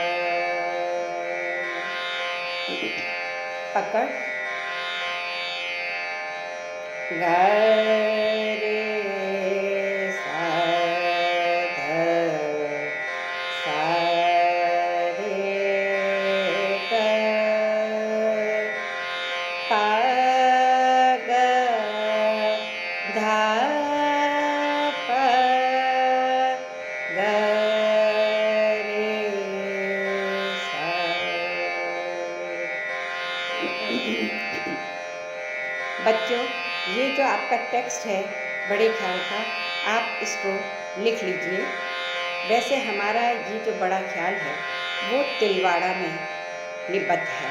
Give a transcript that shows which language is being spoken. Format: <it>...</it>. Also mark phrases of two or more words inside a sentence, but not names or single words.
<hi>पकड़ ग रे सा ध सा रे ग प ग ध प ग रे सा। बच्चों, ये जो आपका टेक्स्ट है बड़े ख्याल का, आप इसको लिख लीजिए। वैसे हमारा ये जो बड़ा ख्याल है वो तिलवाड़ा में निबद्ध है।</hi>